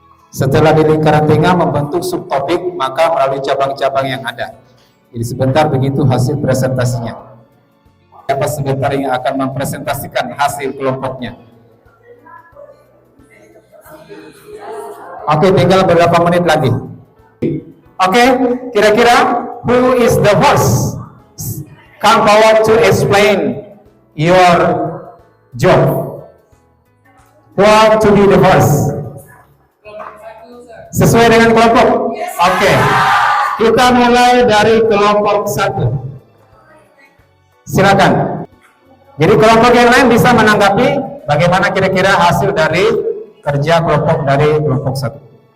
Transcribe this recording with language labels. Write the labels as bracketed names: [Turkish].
[Indonesian] Setelah di lingkaran tengah membentuk subtopik, maka melalui cabang-cabang yang ada. Jadi sebentar begitu hasil presentasinya. Siapa sebentar yang akan mempresentasikan hasil kelompoknya? Oke, tinggal beberapa menit lagi. [English] Oke, [Indonesian] kira-kira [English] who is the host? Come forward to explain your job. Who are to be the host? [Indonesian] Sesuai dengan kelompok? Oke. Kita mulai dari kelompok 1. Silakan. Jadi kelompok yang lain bisa menanggapi bagaimana kira-kira hasil dari kerja kelompok dari kelompok 1.